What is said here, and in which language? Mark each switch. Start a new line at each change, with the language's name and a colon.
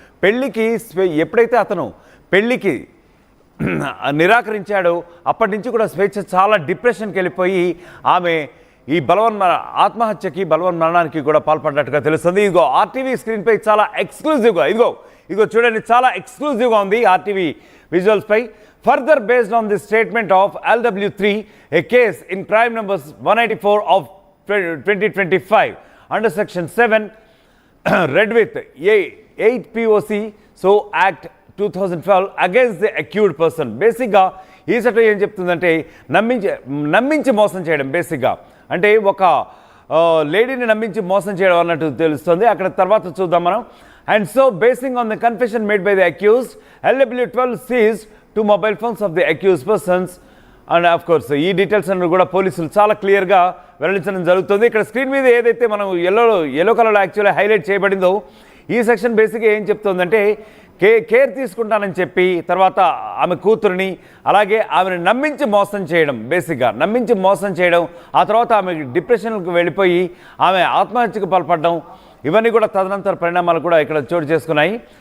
Telugu: పెళ్లికి ఎప్పుడైతే అతను పెళ్లికి నిరాకరించాడో అప్పటి నుంచి కూడా స్వేచ్ఛ చాలా డిప్రెషన్కి వెళ్ళిపోయి ఆమె ఈ ఆత్మహత్యకి బలవన్మరణానికి కూడా పాల్పడ్డట్టుగా తెలుస్తుంది. ఇదిగో ఆర్టీవీ స్క్రీన్పై చాలా ఎక్స్క్లూజివ్గా ఇదిగో చూడండి, చాలా ఎక్స్క్లూజివ్గా ఉంది RTV విజువల్స్పై.
English: Further, based on the statement of LW3, a case in crime number 184 of 2025 under section 7 read with 8 POC so Act 2012 against the accused person.
Telugu: బేసిక్గా ఈ చట్టం ఏం చెప్తుందంటే నమ్మించి మోసం చేయడం. బేసిక్గా అంటే ఒక లేడీని నమ్మించి మోసం చేయడం అన్నట్టు తెలుస్తుంది. అక్కడ తర్వాత చూద్దాం మనం.
English: And so basing on the confession made by the accused, LW12 seized 2 mobile phones of the accused persons and of course
Telugu: ఈ డీటెయిల్స్ అన్ని కూడా పోలీసులు చాలా క్లియర్గా వెల్లడించడం జరుగుతుంది. ఇక్కడ స్క్రీన్ మీద ఏదైతే మనం ఎల్లో కలర్లో యాక్చువల్లీ హైలైట్ చేయబడిందో ఈ సెక్షన్ బేసిక్గా ఏం చెప్తుందంటే కేర్ తీసుకుంటానని చెప్పి తర్వాత ఆమె కూతురిని అలాగే ఆమెను నమ్మించి మోసం చేయడం, బేసిక్గా నమ్మించి మోసం చేయడం, ఆ తర్వాత ఆమె డిప్రెషన్కి వెళ్ళిపోయి ఆమె ఆత్మహత్యకు పాల్పడడం, ఇవన్నీ కూడా తదనంతర పరిణామాలు కూడా ఇక్కడ చోటు చేసుకున్నాయి.